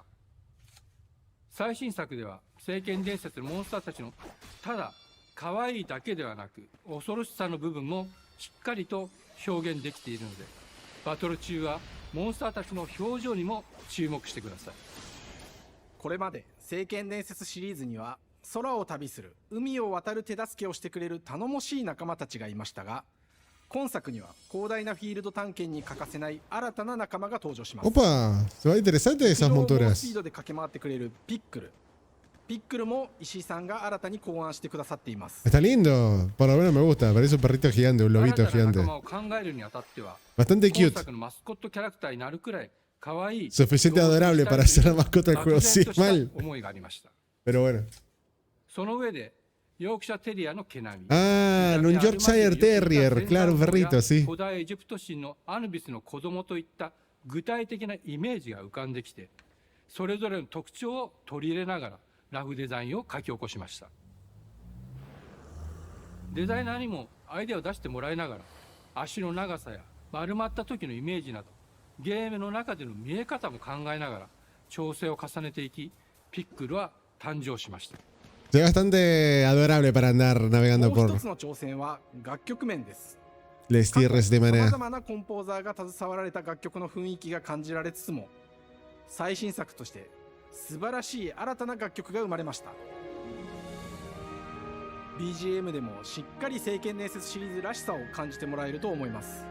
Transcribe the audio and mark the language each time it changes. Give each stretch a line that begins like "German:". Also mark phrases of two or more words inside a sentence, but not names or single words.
Japanese: 最新作では聖剣伝説のモンスターたちのただ可愛いだけではなく恐ろしさの部分もしっかりと表現できているので、バトル中はモンスターたちの表情にも注目してください。これまで聖剣伝説シリーズには空を旅する海を渡る手助けをしてくれる頼もしい仲間たちがいましたが、今作には広大なフィールド探検に欠かせない新たな仲間が登場します。
Spanish: Opa, se va interesante esas
Japanese: ス
Spanish: monturas.
Japanese: ピードで駆け回ってくれるピックル。ピックルも石井さんが新たに考案してくださっています。
Spanish: Está lindo, por lo menos me gusta, parece un perrito gigante, un lobito
Japanese: 新たな
Spanish: gigante.
Japanese: 仲間を考えるにあたっては
Spanish: Bastante
Japanese: 今
Spanish: cute.
Japanese: 作のマスコットキャラクターになるくらい可愛い
Spanish: Suficiente adorable para ser la mascota del juego, sí,
Japanese: 漠然とした
Spanish: mal.
Japanese: 思いがありました。
Spanish: Pero bueno.
Japanese: その上でヨークシャテリアの毛並み、
Spanish: Ah, un Yorkshire Terrier, claro, un perrito, sí.
Japanese: 古代エジプト神のアヌビスの子供といった具体的なイメージが浮かんできて、それぞれの特徴を取り入れながらラフデザインを書き起こしました。デザイナーにもアイデアを出してもらいながら、足の長さや丸まった時のイメージなどゲームの中での見え方も考えながら調整を重ねていき、ピックルは誕生しました。
Spanish: Es bastante adorable para andar navegando
Japanese: もう
Spanish: por
Japanese: 一つの挑戦は楽曲面です。
Spanish: les tierras de
Japanese: さま
Spanish: Mana.
Japanese: ざまなコンポーザーが携わられた楽曲の雰囲気が感じられつつも、最新作として素晴らしい新たな楽曲が生まれました。 BGM でもしっかり聖剣伝説シリーズらしさを感じてもらえると思います。